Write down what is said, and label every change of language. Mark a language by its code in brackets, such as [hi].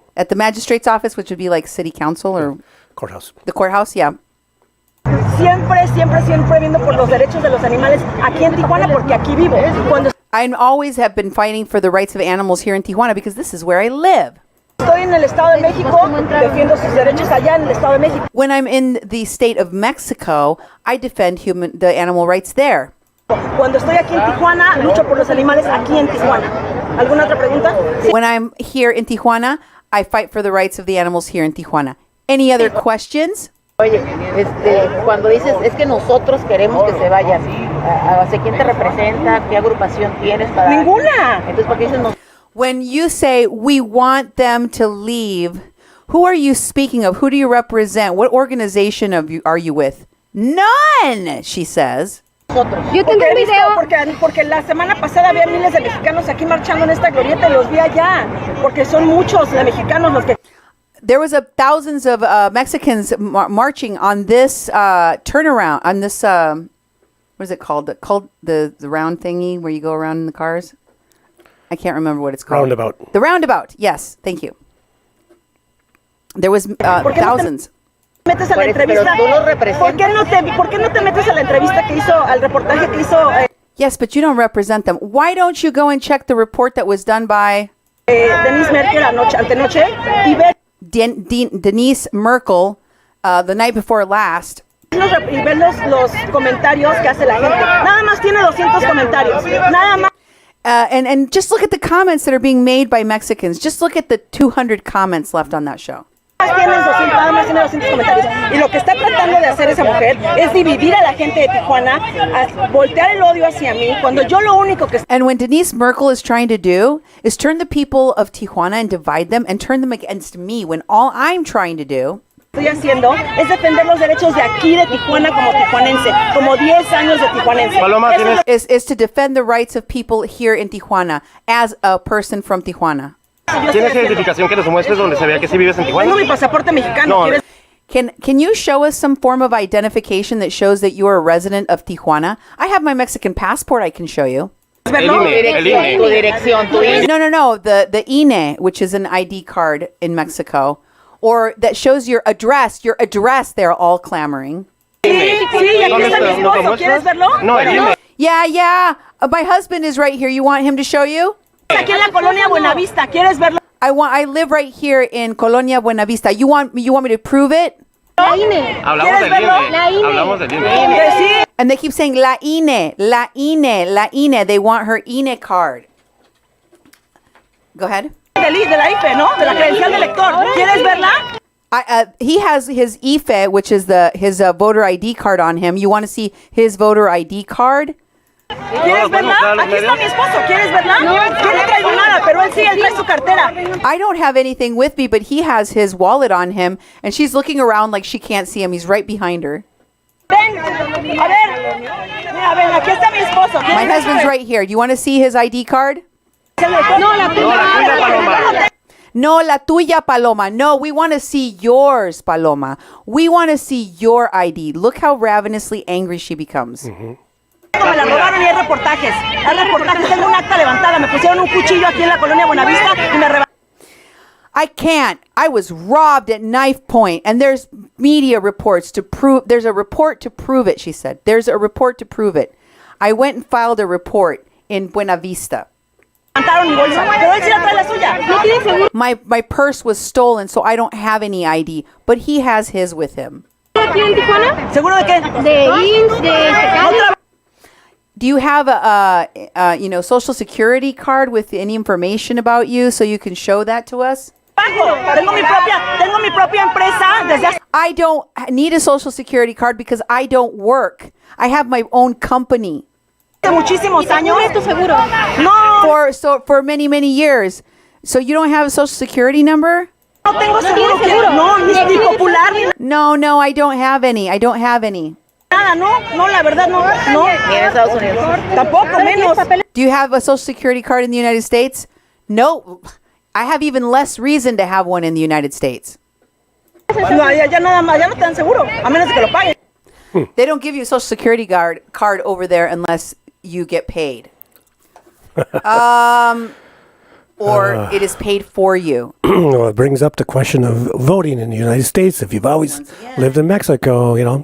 [en] at the magistrate's office, which would be like city council or Courthouse. the courthouse. Yeah. [es] Siempre viendo por los derechos de los animales aquí en Tijuana porque aquí vivo. Cuando [en] I always have been fighting for the rights of animals here in Tijuana because this is where I live. [es] estoy en el Estado de México, defiendo sus derechos allá en el Estado de México. [en] When I'm in the state of Mexico, I defend the animal rights there. [es] Cuando estoy aquí en Tijuana, lucho por los animales aquí en Tijuana. ¿Alguna otra pregunta? Sí. [en] When I'm here in Tijuana, I fight for the rights of the animals here in Tijuana. Any other questions? [es] Oye, cuando dices, es que nosotros queremos que se vayan, ¿hacia quién te representa? ¿Qué agrupación tienes para...? ¡Ninguna! Entonces, ¿por qué dices nosotros? [en] When you say, we want them to leave, who are you speaking of? Who do you represent? What organization are you with? None, she says. [es] Yo tengo un video. Porque la semana pasada había miles de mexicanos aquí marchando en esta glorieta y los vi allá. Porque son muchos de mexicanos los que... [en] There was thousands of Mexicans marching on this turnaround, on this, what is it called? The round thingy where you go around in the cars? I can't remember what it's called. Roundabout. The roundabout, yes, thank you. There was thousands. [es] Metes a la entrevista. ¿Por qué no te metes a la entrevista que hizo, al reportaje que hizo? [en] Yes, but you don't represent them. Why don't you go and check the report that was done by [es] Denise Merkel antenoche y ver [en] Denise Merkel the night before last? [es] Y ver los comentarios que hace la gente. Nada más tiene 200 comentarios. Nada más. [en] And just look at the comments that are being made by Mexicans. Just look at the 200 comments left on that show. [es] Nada más tiene 200 comentarios. Y lo que está tratando de hacer esa mujer es dividir a la gente de Tijuana, voltear el odio hacia mí, cuando yo lo único que... [en] And when Denise Merkel is trying to do is turn the people of Tijuana and divide them and turn them against me, when all I'm trying to do [es] estoy haciendo es defender los derechos de aquí de Tijuana como tijuanense, como 10 años de tijuanense. Paloma, [en] is to defend the rights of people here in Tijuana as a person from Tijuana. [es] ¿Tienes identificación que nos muestres donde se vea que sí vives en Tijuana? Tengo mi pasaporte mexicano. No. [en] Can you show us some form of identification that shows that you are a resident of Tijuana? I have my Mexican passport I can show you. [es] El INE. Tu dirección, tu INE. No. [en] The INE, which is an ID card in Mexico, or that shows your address. Your address, they're all clamoring. [es] Sí, aquí está mi esposo. ¿Quieres verlo? No, el INE. [en] Yeah. My husband is right here. You want him to show you? [es] Aquí en la colonia Buenavista. ¿Quieres verlo? [en] I live right here in Colonia Buenavista. You want me to prove it? [es] La INE. Hablamos del INE. Hablamos del INE. Sí. [en] And they keep saying [es] La INE. [en] They want her INE card. Go ahead. [es] De la IFE, ¿no? De la credencial de lector. ¿Quieres verla? [en] He has his IFE, which is his voter ID card on him. You want to see his voter ID card? [es] ¿Quieres verla? Aquí está mi esposo. ¿Quieres verla? No, yo no traigo nada, pero él sí, él trae su cartera. [en] I don't have anything with me, but he has his wallet on him, and she's looking around like she can't see him. He's right behind her. [es] Ven, a ver. Mira, ven, aquí está mi esposo. [en] My husband's right here. Do you want to see his ID card? [es] No, la tuya, Paloma. No, la tuya, Paloma. [en] No, we want to see yours, Paloma. We want to see your ID. Look how ravenously angry she becomes. [es] Me la robaron y hay reportajes. Tengo un acta levantada. Me pusieron un cuchillo aquí en la colonia Buenavista y me rebasaron. [en] I can't. I was robbed at knife point, and there's media reports to prove. There's a report to prove it, she said. There's a report to prove it. I went and filed a report in Buenavista. [es] Mi bolsa, pero él sí la trae la suya. ¿No tiene seguro? [en] My purse was stolen, so I don't have any ID, but he has his with him. [es] ¿Aquí en Tijuana? ¿Seguro de qué? De INS, de [en] Do you have a social security card with any information about you so you can show that to us? [es] Tengo mi propia empresa desde hace [en] I don't need a social security card because I don't work. I have my own company. [es] muchísimos años. tu seguro. No. [en] For many years. So you don't have a social security number? [es] No tengo seguro que no, ni popular ni [en] No, I don't have any. I don't have any. [es] nada, no, la verdad no. Ni en Estados Unidos. Tampoco menos. [en] Do you have a Social Security card in the United States? No. I have even less reason to have one in the United States. No, ya nada más, ya no te dan seguro, a menos que lo paguen. They don't give you a Social Security card over there unless you get paid. Or it is paid for you. Well, it brings up the question of voting in the United States. If you've always lived in Mexico,